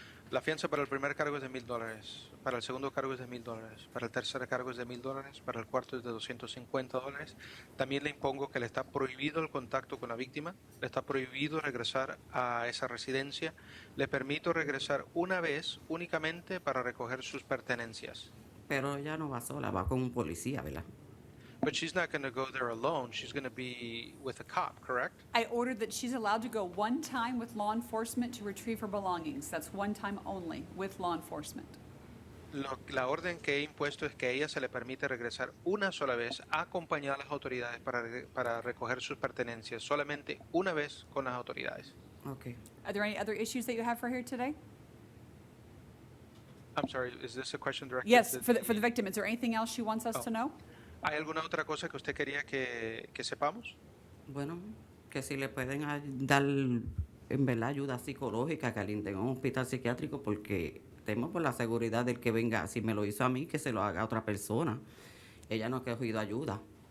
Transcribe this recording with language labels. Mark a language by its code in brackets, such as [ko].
[es] La fianza para el primer cargo es de $1,000, para el segundo cargo es de $1,000, para el tercer cargo es de $1,000, para el cuarto es de $250. También le impongo que le está prohibido el contacto con la víctima, le está prohibido regresar a esa residencia, le permito regresar una vez únicamente para recoger sus pertenencias. Pero ella no va sola, va con un policía, ¿verdad? [en] But she's not going to go there alone. She's going to be with a cop, correct? I ordered that she's allowed to go one time with law enforcement to retrieve her belongings. That's one time only with law enforcement. [es] La orden que he impuesto es que a ella se le permite regresar una sola vez acompañada a las autoridades para recoger sus pertenencias, solamente una vez con las autoridades. [en] Okay. Are there any other issues that you have for here today? I'm sorry, is this a question directed? Yes, to for the victim. Is there anything else she wants us to know? [es] ¿Hay alguna otra cosa que usted quería que sepamos? Bueno, que si le pueden dar en verdad ayuda psicológica, que alienten a un hospital psiquiátrico, porque temo por la seguridad del que venga. Si me lo hizo a mí, que se lo haga a otra persona. Ella no ha cogido ayuda.